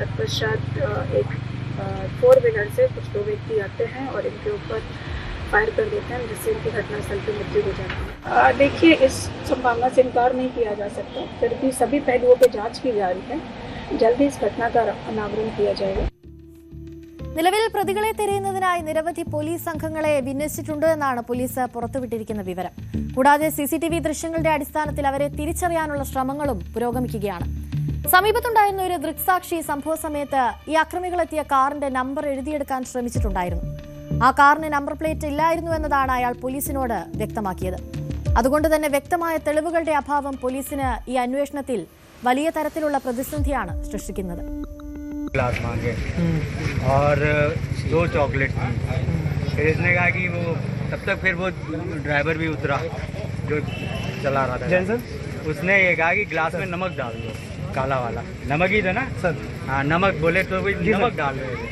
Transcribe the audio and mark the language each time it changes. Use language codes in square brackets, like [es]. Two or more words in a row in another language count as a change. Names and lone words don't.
[hi] तत्पश्चात एक 4 व्हीलर से कुछ 2 व्यक्ति आते हैं और इनके ऊपर फायर कर देते हैं, जिससे इनकी घटनास्थल पर मृत्यु हो जाती है। देखिए, इस संभावना से इनकार नहीं किया जा सकता, फिर भी सभी पहलुओं पर जांच की जा रही है। जल्दी इस घटना का अनावरण किया जाएगा. [ml] നിലവിൽ പ്രതികളെ തിരയുന്നതിനായി നിരവധി പോലീസ് സംഘങ്ങളെ വിന്യസിച്ചിട്ടുണ്ട് എന്നാണ് പോലീസ് പുറത്തുവിട്ടിരിക്കുന്ന വിവരം. കൂടാതെ CCTV ദൃശ്യങ്ങളുടെ അടിസ്ഥാനത്തിൽ അവരെ തിരിച്ചറിയാനുള്ള ശ്രമങ്ങളും പുരോഗമിക്കുകയാണ്. സമീപത്തുണ്ടായിരുന്ന ഒരു ദൃക്സാക്ഷി സംഭവ സമയത്ത് ഈ അക്രമികളെത്തിയ കാറിന്റെ നമ്പർ എഴുതിയെടുക്കാൻ ശ്രമിച്ചിട്ടുണ്ടായിരുന്നു. ആ കാറിന് നമ്പർ പ്ലേറ്റ് ഇല്ലായിരുന്നു എന്നതാണ് അയാൾ പോലീസിനോട് വ്യക്തമാക്കിയത്. അതുകൊണ്ട് തന്നെ വ്യക്തമായ തെളിവുകളുടെ അഭാവം പോലീസിന് ഈ അന്വേഷണത്തിൽ വലിയ തരത്തിലുള്ള പ്രതിസന്ധിയാണ് സൃഷ്ടിക്കുന്നത്. [hi] ग्लास मांगे और 2 चॉकलेट थी। फिर इसने कहा कि वो तब तक फिर वो ड्राइवर भी उतरा जो चला रहा था, उसने ये कहा कि ग्लास में नमक डाल दो, काला वाला नमक ही था ना सर। हाँ, नमक बोले तो वही नमक डाल रहे थे।